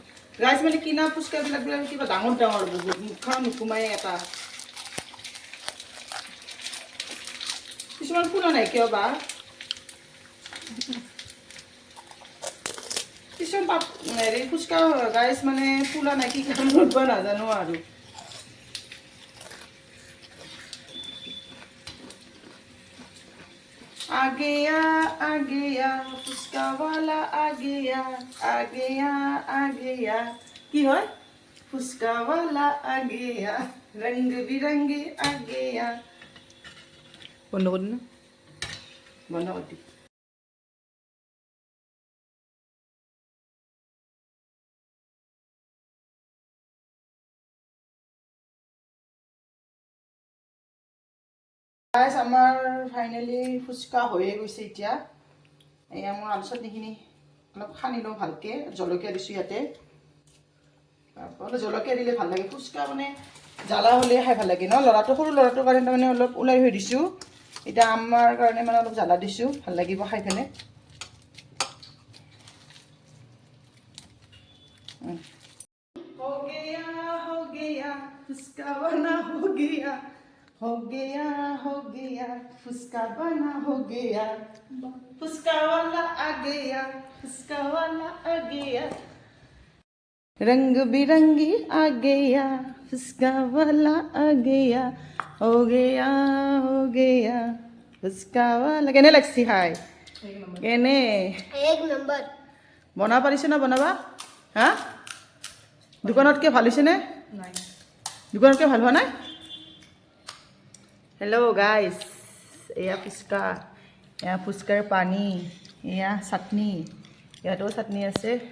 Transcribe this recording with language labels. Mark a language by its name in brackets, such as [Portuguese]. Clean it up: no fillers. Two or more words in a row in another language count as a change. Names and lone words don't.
[Assamese] ৰাইচ মানে কিনা ফুচকাবিলাক কিবা ডাঙৰ ডাঙৰ বহুত মুখখন নুসুমাই এটা। কিছুমান ফুলা নাই কিয় বা। কিছুমান হেৰি ফুচকা গাইছ মানে ফুলা নাই কি কাৰণত বা নাজানো আৰু। [Hindi] आ गया फुसका वाला आ गया की হয় फुसका वाला आ गया रंग बिरंगी आ गया। [Assamese] বন্ধ কৰি না বন্ধ কৰি গাইছ আমাৰ ফাইনেলি ফুচকা হৈয়ে গৈছে এতিয়া। এয়া মই আলু চাটনিখিনি অলপ সানি লওঁ ভালকৈ। জলকীয়া দিছোঁ ইয়াতে। অলপ জলকীয়া দিলে ভাল লাগে। ফুচকা মানে জ্বালা হ'লে খাই ভাল লাগে ন। ল'ৰাটো সৰু ল'ৰাটোৰ কাৰণে তাৰমানে অলপ ওলাই থৈ দিছোঁ। এতিয়া আমাৰ কাৰণে মানে অলপ জ্বালা দিছোঁ, ভাল লাগিব খাই পেলাই। [Hindi] हो गया फुसका बना हो गया फुसका बना हो गया फुसका वाला आ गया रंग बिरंगी आ गया फुसका वाला आ गया हो गया फुसका वाला। [Assamese] কেনে লাগছি খাই? কেনে এক নম্বৰ বনাব পাৰিছে না বনাবা? হা দোকানতকৈ ভাল হৈছেনে? নাই দোকানতকৈ ভাল হোৱা নাই? হেল্ল' গাইছ, এয়া ফুচকা, এয়া ফুচকাৰ পানী, এয়া চাটনি, ইয়াতেও চাটনি আছে।